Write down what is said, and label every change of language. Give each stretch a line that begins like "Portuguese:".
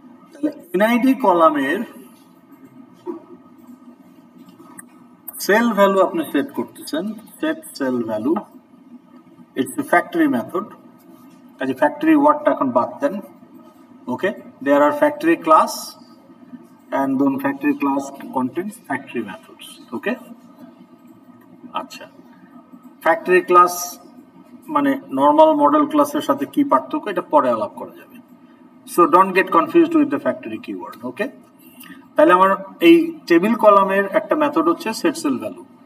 Bangla: তাহলে এনআইডি কলামের sale value আপনি সেট করতেছেন, set sale value,
English: it's a factory method,
Bangla: কাজে ফ্যাক্টরি ওয়ার্ডটা এখন বাদ দেন।
English: Okay, there are factory class and then factory class contains factory methods.
Bangla: Okay, আচ্ছা, ফ্যাক্টরি ক্লাস মানে নর্মাল মডেল ক্লাসের সাথে কি পার্থক্য এটা পরে আলাপ করা যাবে।
English: So don't get confused with the factory keyword.
Bangla: ওকে, তাহলে আমার এই টেবিল কলামের একটা মেথড হচ্ছে সেট সেল ভ্যালু।